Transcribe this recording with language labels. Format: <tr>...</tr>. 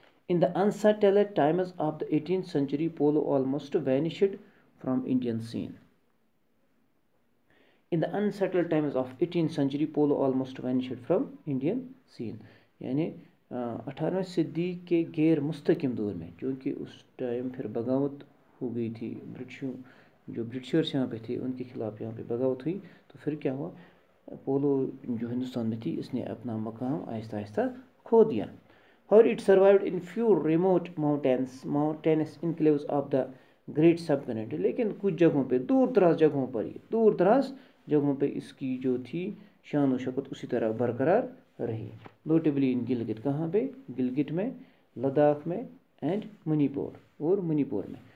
<en>In the unsettled times of the 18th century, polo almost vanished from Indian scene. In the unsettled times of 18th century, polo almost vanished from Indian scene.</en> <hi>यानी 18वीं सदी के गैर मुस्तकिम दौर में, क्योंकि उस time फिर बगावत हो गई थी, जो ब्रिटिशर्स यहाँ पे थे उनके खिलाफ यहाँ पे बगावत हुई, तो फिर क्या हुआ, पोलो जो हिंदुस्तान में थी इसने अपना मकाम आहिस्ता आहिस्ता खो दिया।</hi> <en>However, it survived in few remote mountainous enclaves of the great subcontinent.</en> <hi>लेकिन कुछ जगहों पे, दूर दराज जगहों पे इसकी जो थी शान व शौकत उसी तरह बरकरार रही।</hi> <en>notably in Gilgit,</en> <hi>कहाँ पे, गिलगित में, लद्दाख में एंड मणिपुर में।</hi>